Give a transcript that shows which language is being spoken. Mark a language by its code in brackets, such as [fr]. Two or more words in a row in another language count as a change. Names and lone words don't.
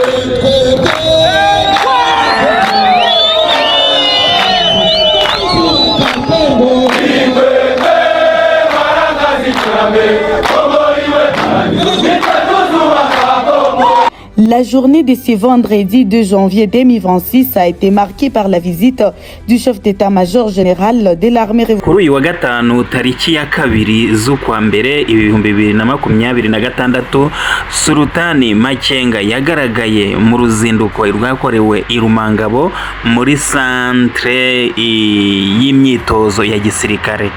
[fr] La journée de ce vendredi 2 janvier 2026 a été marquée par la visite du chef d'état-major général de l'armée révolutionnaire. [rw] Kuri uyu wa gatanu tariki ya kabiri z'ukwa mbere 2026 Sultani Makenga yagaragaye mu ruzinduko rwakorewe i Rumangabo muri centre y'imyitozo ya gisirikare.